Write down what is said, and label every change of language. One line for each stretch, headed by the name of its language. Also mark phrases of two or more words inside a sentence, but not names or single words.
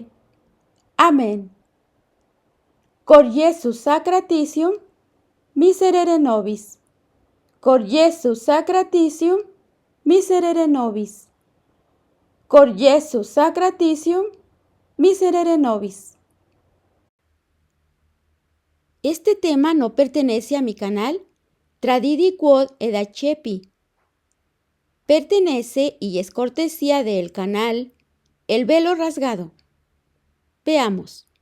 Spanish: Amén.
Latin: Cor Iesu sacratitium miserere nobis. Cor Iesu sacratitium miserere nobis. Cor Iesu sacratitium miserere nobis.
Spanish: Este tema no pertenece a mi canal Tradidi Quod da Chepi. Pertenece y es cortesía del canal El Velo Rasgado. Veamos.